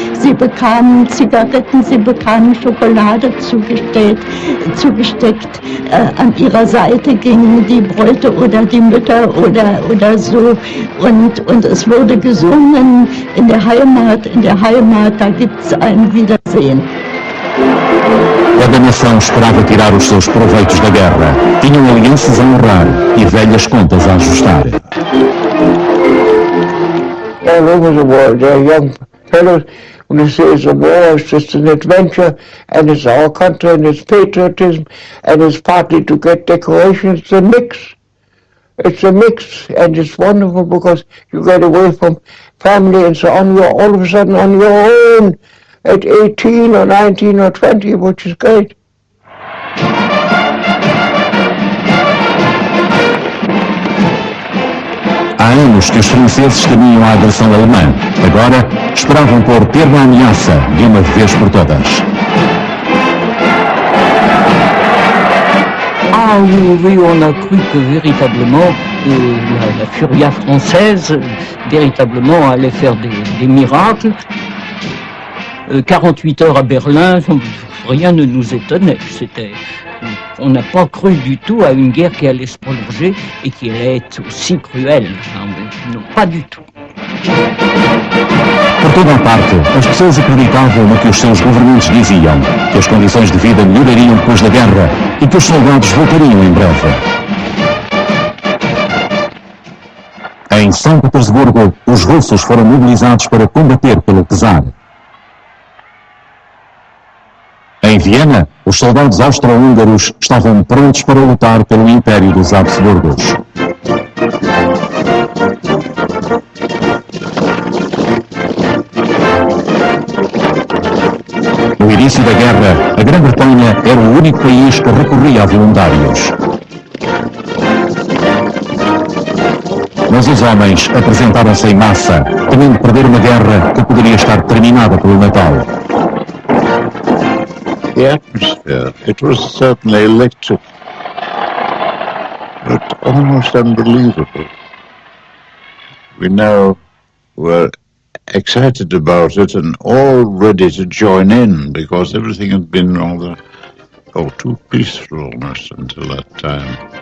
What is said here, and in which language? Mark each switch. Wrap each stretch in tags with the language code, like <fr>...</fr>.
<de>Sie bekamen Zigaretten, sie bekamen Schokolade zugesteckt. An ihrer Seite gingen die Bräute oder die Mütter oder so. Und es wurde gesungen in der Heimat, da gibt's ein Wiedersehen.</de> <pt>Cada nação esperava tirar os seus proveitos da guerra. Tinham alianças a honrar e velhas contas a ajustar.</pt> <en>All over the world, there are young fellows who say the war is just an adventure, and it's our country, and it's patriotism, and it's partly to get decorations. It's a mix. It's a mix, and it's wonderful because you get away from family and so on. You're all of a sudden on your own at 18 or 19 or 20, which is great.</en> <pt>Há anos que os franceses temiam a agressão alemã. Agora esperavam pôr termo à ameaça de uma vez por todas.</pt> <fr>Ah oui, on a cru que véritablement la furia française véritablement allait faire des miracles. 48 heures à Berlin, rien ne nous étonnait. On n'a pas cru du tout à une guerre qui allait se prolonger et qui allait être aussi cruelle. Non, pas du tout.</fr> <pt>Por toda a parte, as pessoas acreditavam no que os seus governantes diziam, que as condições de vida melhorariam depois da guerra e que os soldados voltariam em breve. Em São Petersburgo, os russos foram mobilizados para combater pelo czar. Em Viena, os soldados austro-húngaros estavam prontos para lutar pelo Império dos Habsburgos. No início da guerra, a Grã-Bretanha era o único país que recorria a voluntários. Mas os homens apresentaram-se em massa, temendo perder uma guerra que poderia estar terminada pelo Natal.</pt> <en>The atmosphere, it was certainly electric, but almost unbelievable. We now were excited about it and all ready to join in because everything had been rather, too peaceful almost until that time.</en>